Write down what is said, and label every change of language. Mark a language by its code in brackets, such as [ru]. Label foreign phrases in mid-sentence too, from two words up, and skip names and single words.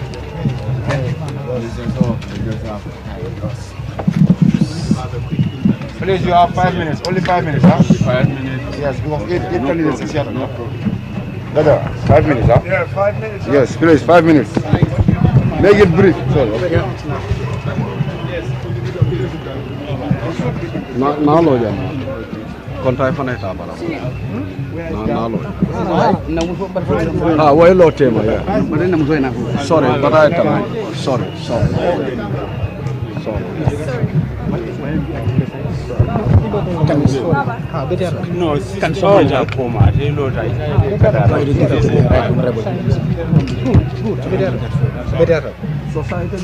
[en] Please, you have 5 minutes. Only 5 minutes, huh? 5 minutes. Yes, we have 8 candidates this year. No problem. Brother, 5 minutes, huh? Yeah, 5 minutes. Yes, please, 5 minutes. Make it brief. Sorry. Okay. Na loja kontai fana ta bara na loja ah wai lote ma ya sorry but I tell sorry No, can someone come out? They know that. society